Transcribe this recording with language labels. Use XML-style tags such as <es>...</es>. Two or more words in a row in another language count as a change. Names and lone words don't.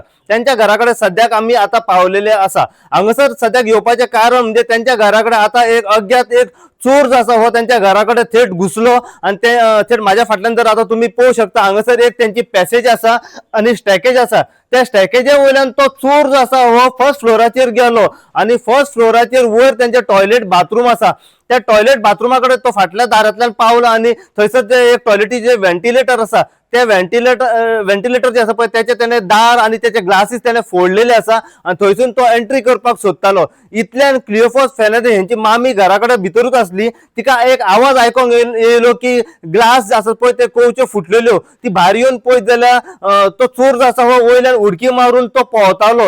<kok>त्यांच्या घराकडे सद्याक आम्ही आता पावलेले आसा। हांगासर सद्याक येवपाचे कारण म्हणजे त्यांच्या घराकडे आता एक अज्ञात एक चोर जो आसा हो त्यांच्या घराकडे थेट घुसलो आणि ते थेट माझ्या फाटल्यान जर आता तुम्ही पळोवंक शकता हांगासर एक त्यांची पॅसेज आसा आणि स्टॅकेज आसा। त्या स्टॅकेजा वयल्यान तो चोर जो आसा हो</kok> <en>first floorachera</en> <kok>गेलो आणि</kok> <en>first floorachera</en> <kok>वयर त्यांचे</kok> <en>toilet bathroom</en> <kok>आसा। त्या</kok> <en>toilet bathroomakade</en> <kok>तो फाटल्या दारांतल्यान पावलो आणि थंयसर जे एक टॉयलेटीचे व्हेंटिलेटर आसा त्या व्हेंटिलेटर जे आसा पळय त्याचे त्याने दार आणि त्याचे ग्लासीस त्याने फोडलेले आसा आणि थंयसून तो एंट्री करपाक सोदतालो। इतल्यान क्लिओफस फेर्नांडीस यांची मामी घराकडे भितरूच असली। तिका एक आवाज आयकोंक येयलो की ग्लास आसा पळय ते कोवच्यो फुटलेल्यो। ती भायर येवन पळयत जाल्यार तो चोर जो आसा हो वयल्यान उडकी मारून तो पोंवतालो।</kok>